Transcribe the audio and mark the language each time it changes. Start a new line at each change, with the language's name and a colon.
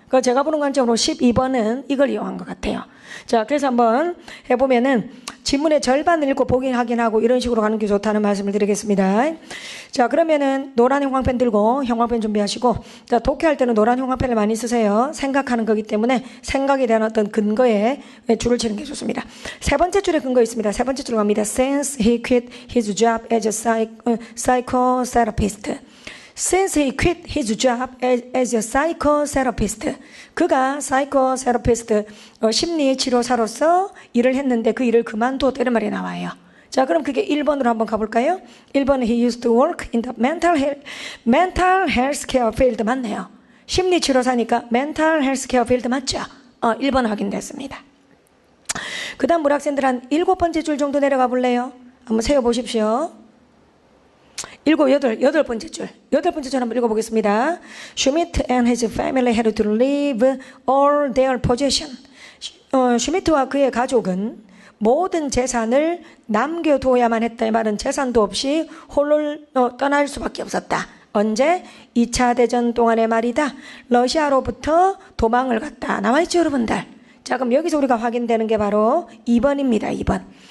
Korean: 제가 보는 관점으로 12번은 이걸 이용한 것 같아요. 자, 그래서 한번 해보면은 지문의 절반을 읽고 보기 확인하고 이런 식으로 가는 게 좋다는 말씀을 드리겠습니다. 자, 그러면은 노란 형광펜 들고 형광펜 준비하시고 자, 독해할 때는 노란 형광펜을 많이 쓰세요. 생각하는 거기 때문에 생각에 대한 어떤 근거에 줄을 치는 게 좋습니다. 세 번째 줄에 근거 있습니다. 세 번째 줄 갑니다.
English: Since he quit his job as a psychotherapist. Since he quit his job as a psychotherapist.
Korean: 그가 psychotherapist, 심리치료사로서 일을 했는데 그 일을 그만두었다 이런 말이 나와요. 자, 그럼 그게 1번으로 한번 가볼까요? 1번은
English: he used to work in the mental health care field
Korean: 맞네요. 심리치료사니까
English: mental health care field
Korean: 맞죠? 1번 확인됐습니다. 그 다음 우리 학생들 한 7번째 줄 정도 내려가 볼래요? 한번 세워보십시오. 8번째 줄. 8번째 줄 한번 읽어보겠습니다.
English: Schmidt and his family had to leave all their possession.
Korean: 슈미트와 그의 가족은 모든 재산을 남겨두어야만 했다. 이 말은 재산도 없이 홀로 떠날 수밖에 없었다. 언제? 2차 대전 동안의 말이다. 러시아로부터 도망을 갔다. 나와있죠, 여러분들? 자, 그럼 여기서 우리가 확인되는 게 바로 2번입니다. 2번.